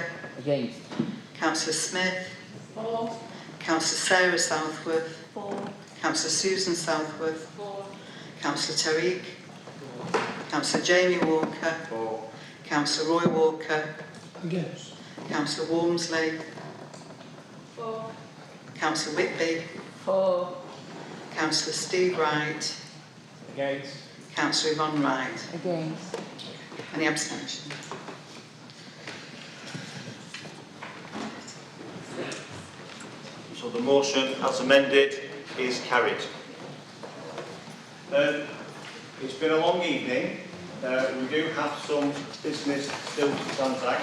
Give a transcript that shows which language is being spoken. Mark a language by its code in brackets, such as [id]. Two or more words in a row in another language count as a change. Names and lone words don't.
[en] Councillor Smith, Councillor Sarah Southworth, Councillor Susan Southworth, Councillor Tariq, Councillor Jamie Walker, Councillor Roy Walker, Councillor Walmsley, Councillor Whitby, Councillor Steve Wright, Councillor Yvonne Wright. Any abstentions? So the motion as amended is carried. It's been a long evening. We do have some business still to transact.